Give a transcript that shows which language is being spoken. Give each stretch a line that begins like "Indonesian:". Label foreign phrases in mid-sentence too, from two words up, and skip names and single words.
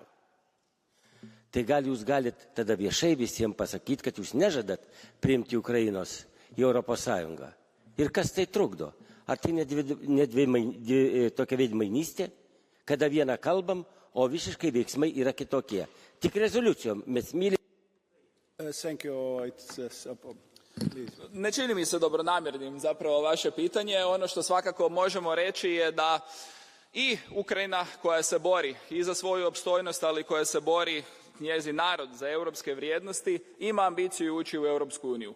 Lithuanian: Tai gal jūs galit tada viešai visiems pasakyti, kad jūs nežadat priimti Ukrainos į Europos Sąjungą. Ir kas tai trukdo? Ar tai tokia veidmainystė, kada vieną kalbam, o visiškai veiksmai yra kitokie. Tik rezoliucijom mes mylim.
English: Thank you.
Croatian: Ne čini mi se dobronamjernim zapravo vaše pitanje. Ono što svakako možemo reći je da i Ukrajina koja se bori i za svoju opstojnost, ali koja se bori njezin narod za europske vrijednosti, ima ambiciju ući u Europsku uniju.